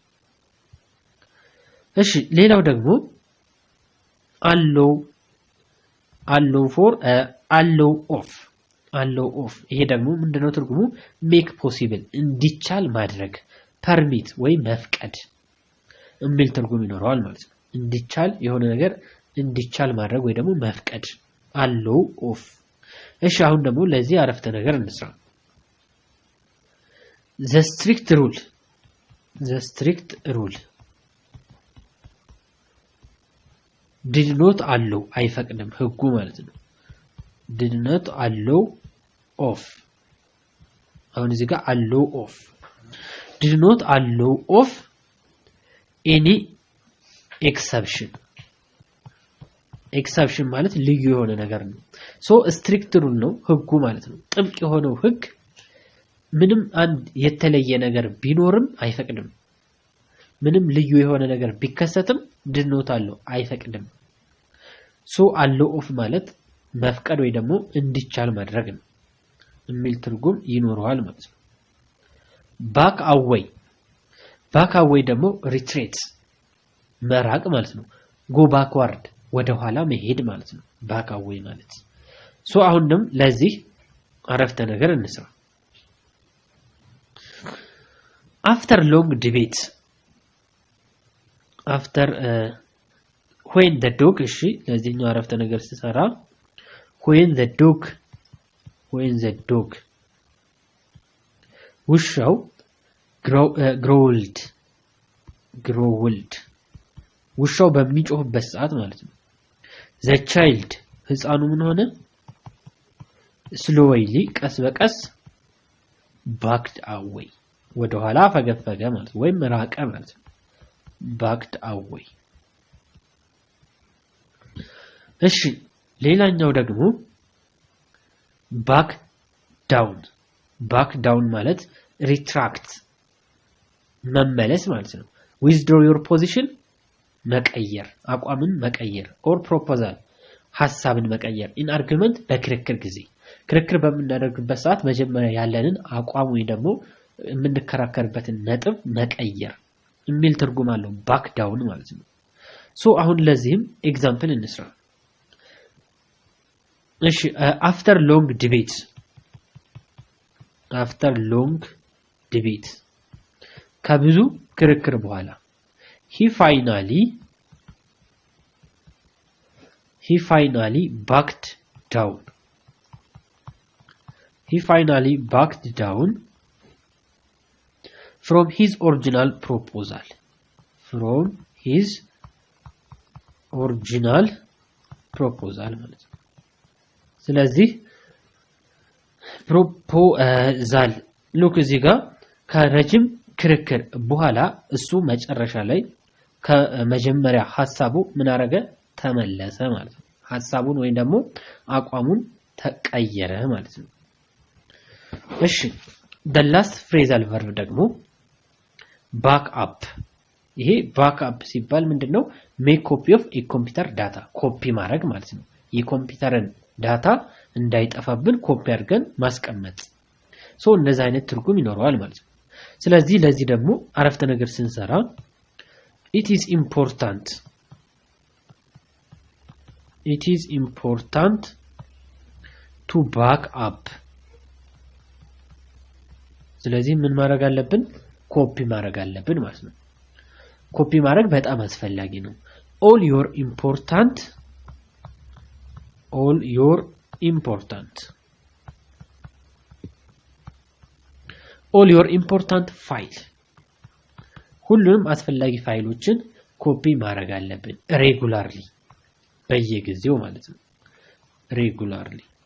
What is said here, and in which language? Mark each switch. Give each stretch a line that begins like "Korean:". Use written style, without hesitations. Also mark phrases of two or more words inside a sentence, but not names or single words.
Amharic: እሺ ሌላው ደግሞ
English: allow for allow of
Amharic: ይሄ ደግሞ ምንድነው ትርጉሙ
English: make possible
Amharic: እንዲቻል ማድረግ ፐርሚት ወይ መፍቀድ የሚል ትርጉም ይኖረዋል ማለት ነው እንዲቻል የሆነ ነገር እንዲቻል ማድረግ ወይ ደግሞ መፍቀድ
English: allow of
Amharic: እሺ አሁን ደግሞ ለዚህ አረፍተ ነገር እንስራ
English: the strict rule did not allow
Amharic: አይፈቅድም ህጉ ማለት ነው
English: did not allow of
Amharic: አሁን እዚህ ጋር
English: allow of did not allow of any exception ማለት
Amharic: ልዩ የሆነ ነገር ነው ሶ
English: strict rule
Amharic: ነው ህጉ ማለት ነው ጥብቅ የሆነው ህግ ምንም አንድ የተለየ ነገር ቢኖርም አይፈቅድም ምንም ልዩ የሆነ ነገር ቢከሰትም
English: did not allow
Amharic: አይፈቅድም ሶ
English: allow of
Amharic: ማለት መፍቀድ ወይ ደግሞ እንዲቻል ማድረግ ነው የሚል ትርጉም ይኖረዋል ማለት ነው
English: back away
Amharic: ደግሞ retreat መራቅ ማለት ነው
English: go backward
Amharic: ወደ ኋላ መሄድ ማለት ነው
English: back away
Amharic: ማለት ሶ አሁንም ለዚህ አረፍተ ነገር እንስራ
English: after long debate when the dog
Amharic: እሺ ለዚህኛው አረፍተ ነገር ሲሰራ
English: when the dog
Amharic: ውሻው growled ውሻው በሚጮህበት ሰዓት ማለት ነው
English: the child
Amharic: ህፃኑ ምን ሆነ slowly ቀስ በቀስ
English: backed away
Amharic: ወደ ኋላ ፈገፈገ ማለት ወይ መራቀ ማለት
English: backed away
Amharic: እሺ ሌላኛው ደግሞ
English: back down
Amharic: ማለት retract መመለስ ማለት ነው withdraw
English: your position
Amharic: መቀየር አቋምን መቀየር
English: or proposal
Amharic: ሐሳብን መቀየር
English: in argument
Amharic: በክርክር ጊዜ ክርክር በመናደርግበት ሰዓት መጀመሪያ ያለንን አቋም ወይ ደግሞ የምንከራከርበትን ነጥብ መቀየር የሚል ትርጉም አለው
English: back down
Amharic: ማለት ነው ሶ አሁን ለዚህም ኤግዛምፕል እንስራ እሺ
English: after long debate
Amharic: ከብዙ ክርክር በኋላ he
English: finally backed down from his original proposal
Amharic: ማለት ነው ስለዚህ ፕሮፖዛል ሉክ እዚህ ጋር ከረጅም ክርክር በኋላ እሱ መጨረሻ ላይ ከመጀመሪያ ሐሳቡ ምን አረገ ተመለሰ ማለት ነው ሐሳቡን ወይ ደግሞ አቋሙን ተቀየረ ማለት ነው እሺ
English: the last phrasal verb
Amharic: ደግሞ
English: back up
Amharic: ይሄ
English: back up
Amharic: ሲባል ምንድነው
English: make copy of a computer data
Amharic: ኮፒ ማድረግ ማለት ነው የኮምፒውተርን ዳታ እንዳይጠፋብን ኮፒ አድርገን ማስቀመጥ ሶ እንደዚህ አይነት ትርጉም ይኖረዋል ማለት ነው ስለዚህ ለዚህ ደግሞ አረፍተ ነገር ስንሰራ
English: it is important to back up
Amharic: ስለዚህ ምን ማድረግ አለብን ኮፒ ማድረግ አለብን ማለት ነው ኮፒ ማድረግ በጣም አስፈላጊ ነው
English: all your important file
Amharic: ሁሉንም አስፈላጊ ፋይሎችን ኮፒ ማድረግ አለብን regularly በየጊዜው ማለት ነው regularly